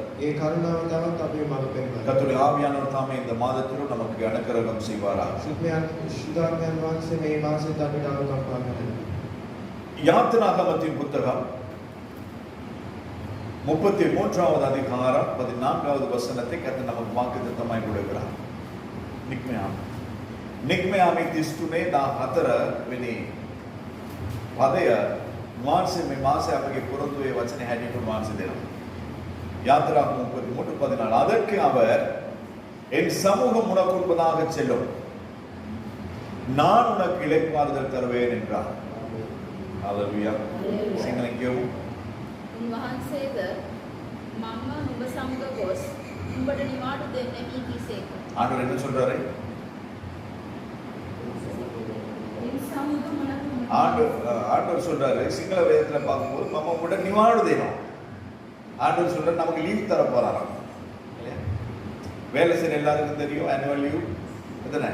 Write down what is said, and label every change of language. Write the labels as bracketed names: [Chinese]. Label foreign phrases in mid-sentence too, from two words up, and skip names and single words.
[Tamil] கர்த்தருடைய ஆவியானவர் தாமே இந்த மாதத்திலும் நமக்கு அனுக்கிரகம் செய்வாராக. யாத்திராகமத்தின் புத்தகம் 33வது அதிகாரம் 14வது வசனத்தை கர்த்தர் நமக்கு வாக்குத்தத்தமாய் கொடுக்கிறார். [Sinhala] නික්මයාමේ 33 14 වෙනි පදය මාංශේ මේ මාසේ අපගේ පොරොන්දුවේ වචනේ හැටියට මාංශ දෙනවා. [Tamil] யாத்திராகமம் 33:14 அதற்கு அவர் என் சமூகம் உனக்கு முன்பதாக செல்லும், நான் உனக்கு இளைப்பாறுதல் தருவேன் என்றார். ஹalleluya. [Sinhala] සිංහලෙන් කියමු. උන්වහන්සේද මම නුඹ සමග ගොස් උඹට නිවාඩු දෙන්නේ කීසේක. [Tamil] ஆண்டவர் என்ன சொல்றாரு? ஆண்டவர் சொல்றாரு, சிங்கள வேதத்துல பார்க்கும்போது நம்ம உங்கள்கிட்ட நிவாரணம் தேணும். ஆண்டவர் சொல்றாரு நமக்கு லீவ் தர போறாராம். வேலை செய்ய எல்லாருக்கும் தெரியும், [English] annual leave [Tamil] எத்தனை?